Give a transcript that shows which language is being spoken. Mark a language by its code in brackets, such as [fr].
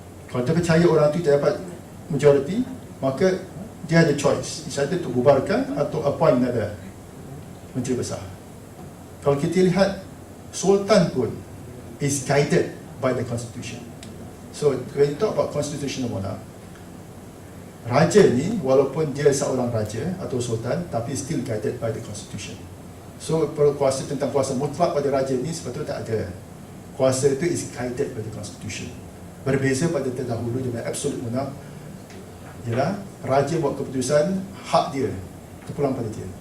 [ms] Kalau dia percaya orang itu tidak dapat majoriti, maka dia ada choice, either untuk bubarkan atau appoint another menteri besar. Kalau kita lihat Sultan pun [en] is guided by the constitution. So when you talk about constitutional monarch, [ms] raja ni walaupun dia seorang raja atau sultan, tapi [en] still guided by the constitution. [ms] So kuasa tentang kuasa mutlak pada raja ni sebetulnya tak ada. Kuasa itu [en] is guided by the constitution. [ms] Berbeza pada terdahulu dengan absolute monarch, ialah raja buat keputusan, hak dia terpulang pada dia.